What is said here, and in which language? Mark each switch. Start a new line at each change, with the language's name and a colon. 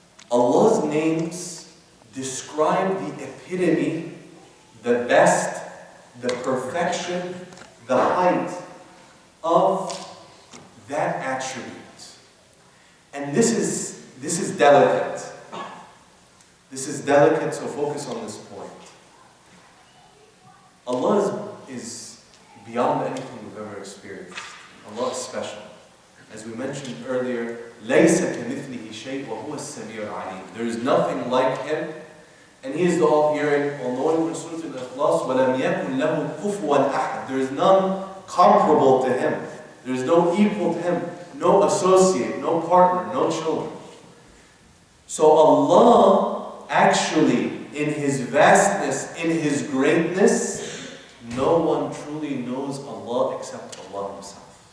English: Allah's names describe the epitome, the best, the perfection, the height of that attribute. And this is delicate. This is delicate, so focus on this point. Allah is beyond anything we've ever experienced. Allah is special. As we mentioned earlier,
Arabic: لَيْسَ كَمِثْلِهِ شَيْءٍ وَهُوَ السَّمِيعُ الْعَلِيمُ.
English: There is nothing like Him, and He is the all-hearing, all-knowing. In Surah Al-Ikhlas,
Arabic: وَلَمْ يَكُنْ لَهُ كُفُوًا أَحَدٌ.
English: There is none comparable to Him. There is no equal to Him, no associate, no partner, no children. So Allah, actually, in His vastness, in His greatness, no one truly knows Allah except Allah Himself.